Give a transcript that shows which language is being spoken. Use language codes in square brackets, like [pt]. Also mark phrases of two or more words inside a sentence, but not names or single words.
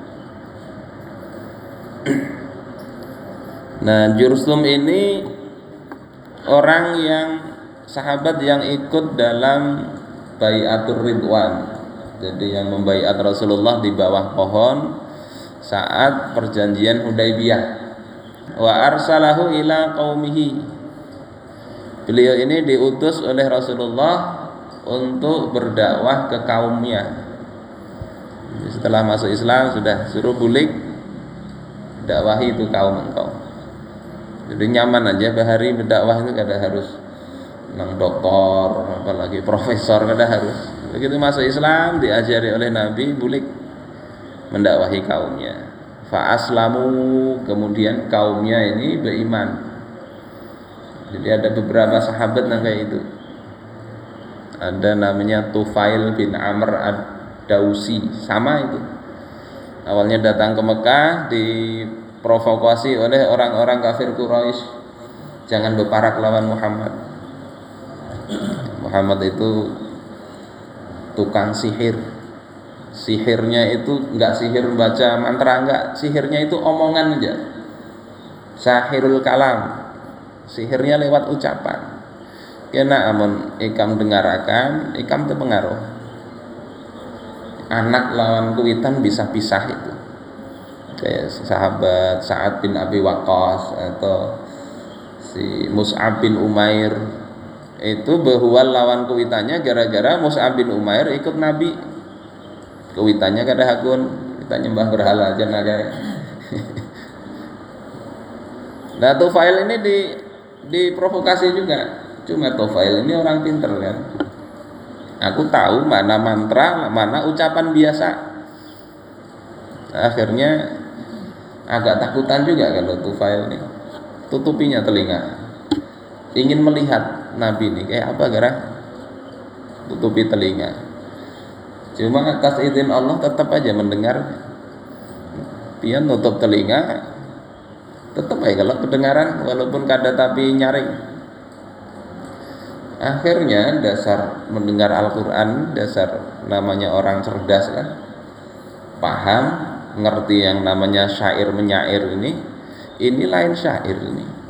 [id] Nah, Jursum ini orang yang sahabat yang ikut dalam Bai'atur Ridwan. Jadi yang membaiat Rasulullah di bawah pohon saat perjanjian Hudaybiyah. [ar] وأرسله إلى قومه. [id] Beliau ini diutus oleh Rasulullah untuk berdakwah ke kaumnya. Setelah masuk Islam sudah suruh bulik, dakwahi itu kaum engkau. [bjn] Jadi nyaman aja bahari berdakwah itu, kada harus nang doktor apalagi profesor, kada harus. [id] Begitu masuk Islam diajari oleh Nabi, bulik mendakwahi kaumnya. [ar] فأسلموا, [id] kemudian kaumnya ini beriman. Jadi ada beberapa sahabat yang kayak itu. Ada namanya Tufail bin Amr ad-Dausi, sama itu. Awalnya datang ke Mekah diprovokasi oleh orang-orang kafir Quraisy, jangan berparak lawan Muhammad. Muhammad itu tukang sihir. Sihirnya itu enggak sihir baca mantra, enggak, sihirnya itu omongan aja. [ar] ساحر الكلام. [id] Sihirnya lewat ucapan. [bjn] Kena amun ikam dengarakan, ikam itu pengaruh. Anak lawan kuitan bisa pisah itu. Kayak sahabat Sa'ad bin Abi Waqqas atau si Mus'ab bin Umair, itu behual lawan kuitannya gara-gara Mus'ab bin Umair ikut Nabi. Kuitannya kada hakun, kita nyembah berhala aja naga. [id] Nah, Tufail ini diprovokasi juga. Cuma Tufail ini orang pinter kan. Aku tahu mana mantra, mana ucapan biasa. Akhirnya agak takutan juga kalau Tufail ini. Tutupinya telinga. Ingin melihat Nabi ini kayak apa gara, tutupi telinga. Cuma atas izin Allah tetap aja mendengar. Dia nutup telinga, tetap aja kalau kedengaran walaupun kada tapi nyaring. Akhirnya dasar mendengar Al-Quran, dasar namanya orang cerdas kan, paham, ngerti yang namanya syair menyair ini lain syair ini.